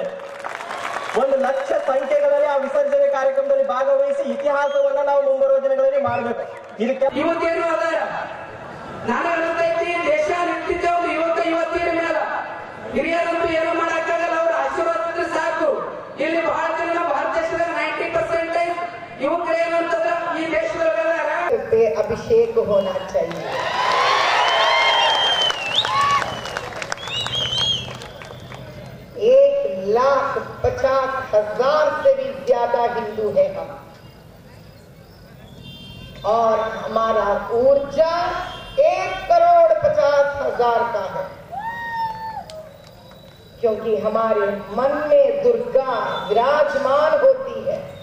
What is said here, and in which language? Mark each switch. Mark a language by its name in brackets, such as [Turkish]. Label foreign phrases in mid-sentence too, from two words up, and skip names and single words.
[Kannada] 1 ಲಕ್ಷ ಸಂಖ್ಯೆಗಳಲ್ಲಿ ಆ ವಿಸರ್ಜನೆ ಕಾರ್ಯಕ್ರಮದಲ್ಲಿ ಭಾಗವಹಿಸಿ ಇತಿಹಾಸವನ್ನ ನಾವು ಮುಂಬರುವ ದಿನಗಳಲ್ಲಿ ಮಾಡಬೇಕು. ಇದಕ್ಕೆ ಇವತ್ತೇನು ಅದಾರ ನಾನು ಅನಿಸ್ತೈತಿ, ದೇಶ ನಿಂತಿದ್ದೇವೆ ಇವತ್ತಿನ ಮೇಲೆ. ಹಿರಿಯರಂತೂ ಏನೋ ಮಾಡಕ್ಕಾಗಲ್ಲ, ಅವ್ರ ಆಶೀರ್ವಾದ ಇದ್ರೆ ಸಾಕು. ಇಲ್ಲಿ ಬಹಳ ಜನ ಭಾರತ ದೇಶದ 90% ಯುವಕರು ಏನಂತಂದ್ರ ಈ ದೇಶದೊಳಗೆ [Hindi] अभिषेक होना चाहिए. 1,50,000 से भी ज्यादा हिंदू है हम, और हमारा ऊर्जा 1,50,00,000 का है, क्योंकि हमारे मन में दुर्गा विराजमान होती है.